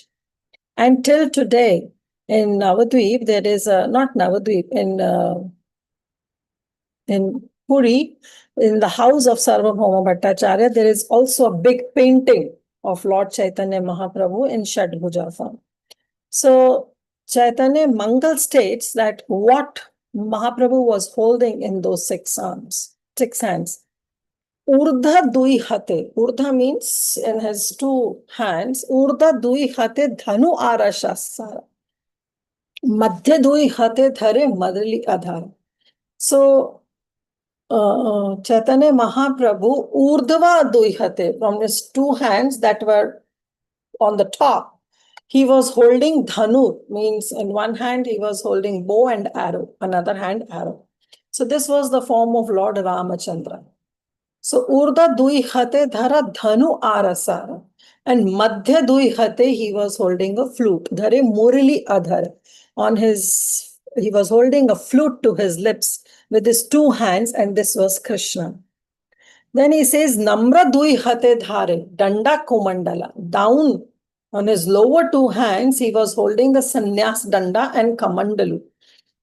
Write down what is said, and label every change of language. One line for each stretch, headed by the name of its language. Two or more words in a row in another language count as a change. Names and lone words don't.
English: And till today, in Navadvip, there is not Navadvip, in Puri, in the house of Sarvabhauma Bhattacharya, there is also a big painting of Lord Chaitanya Mahaprabhu in Shatbhuja form. So Chaitanya Mangal states that what Mahaprabhu was holding in those 6 hands.
Bangla: ঊর্ধ্ব দুই হাতে.
English: Urdha means in his 2 hands.
Bangla: ঊর্ধ্ব দুই হাতে ধনু অরশসরা. মধ্য দুই হাতে ধরে মদলি অধরা.
English: So Chaitanya Mahaprabhu
Bangla: ঊর্ধ্ব দুই হাতে,
English: from his 2 hands that were on the top, he was holding dhanu, means in one hand he was holding bow and arrow, another hand arrow. So this was the form of Lord Ramachandra.
Bangla: So ঊর্ধ্ব দুই হাতে ধরা ধনু অরসরা.
English: And
Bangla: মধ্য দুই হাতে,
English: he was holding a flute.
Bangla: ধরে মুরলী অধর.
English: He was holding a flute to his lips with his 2 hands, and this was Krishna. Then he says,
Bangla: নম্র দুই হাতে ধরে, দণ্ড কমণ্ডলা.
English: Down on his lower 2 hands, he was holding the sannyas danda and kamandalu.